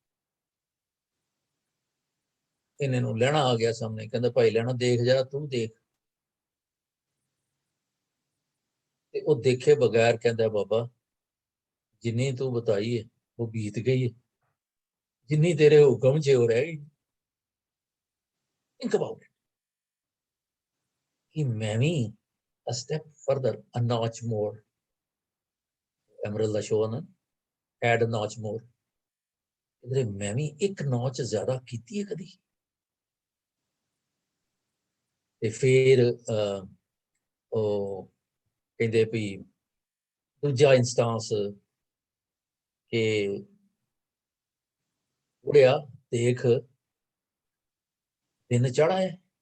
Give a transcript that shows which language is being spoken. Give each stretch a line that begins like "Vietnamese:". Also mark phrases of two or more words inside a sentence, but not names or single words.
Punjabi: ਇਹਨੇ ਨੂੰ ਲੈਣਾ ਆ ਗਿਆ ਸਾਹਮਣੇ, ਕਹਿੰਦਾ ਭਾਈ ਲੈਣਾ ਦੇਖ ਜਾ, ਤੂੰ ਦੇਖ। ਤੇ ਉਹ ਦੇਖੇ ਬਗੈਰ ਕਹਿੰਦਾ ਬਾਬਾ ਜਿੰਨੀ ਤੂੰ ਬਤਾਈ ਹੈ ਉਹ ਬੀਤ ਗਈ ਹੈ, ਜਿੰਨੀ ਤੇਰੇ ਹੁਕਮ 'ਚ ਉਹ ਰਹਿ ਗਈ।
English: Think about it.
Punjabi: ਕਿ ਮੈਂ ਵੀ
English: a step further, a notch more. Emerald ਦਾ show ਨਾ, add a notch more.
Punjabi: ਇਹਦੇ ਮੈਂ ਵੀ ਇੱਕ ਨੌਚ ਜ਼ਿਆਦਾ ਕੀਤੀ ਹੈ ਕਦੀ। ਤੇ ਫਿਰ ਉਹ ਕਹਿੰਦੇ ਵੀ ਦੂਜਾ ਇੰਸਟਾਂਸ ਕਿ ਉੜਿਆ ਦੇਖ ਦਿਨ ਚੜਾ ਹੈ।